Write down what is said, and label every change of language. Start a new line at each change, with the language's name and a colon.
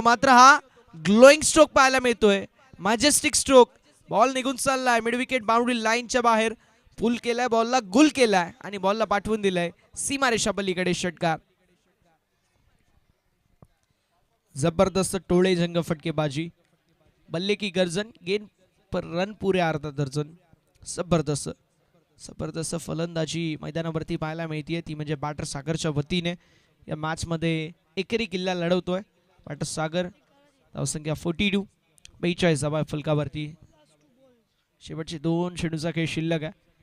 Marathi: मात्र हा glowing stroke पाहायला मिळतोय. Majestic stroke. बॉल निघून चाललाय मिड विकेट बाउंड्री लाईनच्या बाहेर. पुल केलाय, बॉलला गुल केलाय आणि बॉलला पाठवून दिलाय सीमारेषा पलीकडे. षटकार. जबरदस्त टोळे जंग फटकेबाजी.
Hindi: बल्ले की गर्जन, गेंद पर रन पुरे अर्धा दर्जन.
Marathi: जबरदस्त जबरदस्त फलंदाजी मैदानावरती पाहायला मिळते. ती म्हणजे बॅटर सागरच्या वतीने या मॅच मध्ये एकेरी किल्ला लढवतोय बॅटर सागर. धावसंख्या 42. 42 धावा फलकावरती. शेवटचे 2 चेंडूचा खेळ शिल्लक आहे.